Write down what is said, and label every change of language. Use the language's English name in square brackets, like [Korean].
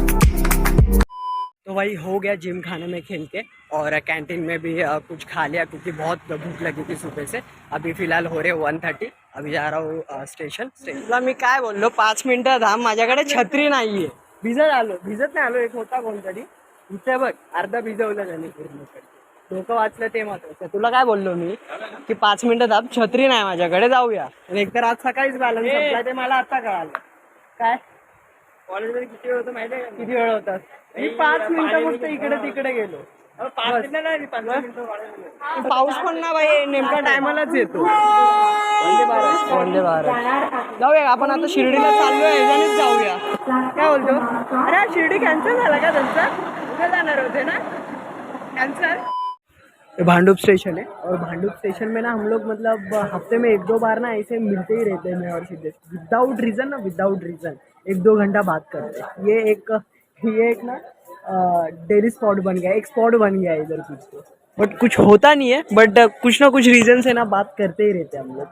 [Hindi] तो भाई हो गया जिम खाने में खेल के, और कैंटीन में भी कुछ खा लिया, क्योंकि बहुत भूख लगी थी सुबह से। अभी फिलहाल हो रहे 1:30, अभी जा रहा हूँ स्टेशन। [Marathi] तुला मी काय बोललो, 5 मिनिटं थांब, माझ्याकडे छत्री नाहीये. भिजत नाही आलो, एक होता कोणतरी इथे बघ, अर्धा भिजवलं त्याने पूर्ण. डोकं वाचलं ते महत्वाचं. तुला काय बोललो मी की 5 मिनिटं थांब, छत्री नाही माझ्याकडे, जाऊया. आणि एकतर आज सकाळीच बॅलन्स संपला, ते मला आता कळालं. काय कॉलेजमध्ये किती वेळ होतं माहिती आहे? किती वेळ होतात? मी 5 मिनिटं फक्त इकडे तिकडे गेलो. पाऊस पण ना बाई नेमका टायमालाच येतो. वंदे भारत जाऊया आपण आता शिर्डीला चाललोय यानेच जाऊया. काय बोलतो? अरे हा शिर्डी कॅन्सल झाला का त्यांचा? उद्या जाणार होते ना कॅन्सल. [Hindi] भांडुप स्टेशन है और भांडुप स्टेशन में ना हम लोग मतलब हफ्ते में 1-2 बार ना ऐसे मिलते ही रहते हैं मैं और सिद्धेश विदाउट रीज़न ना विदाउट रीज़न 1-2 घंटा बात करते हैं. ये एक ना डेली स्पॉट बन गया, एक स्पॉट बन गया है इधर कुछ तो. बट कुछ होता नहीं है बट कुछ ना कुछ रीज़न से ना बात करते ही रहते हैं हम लोग.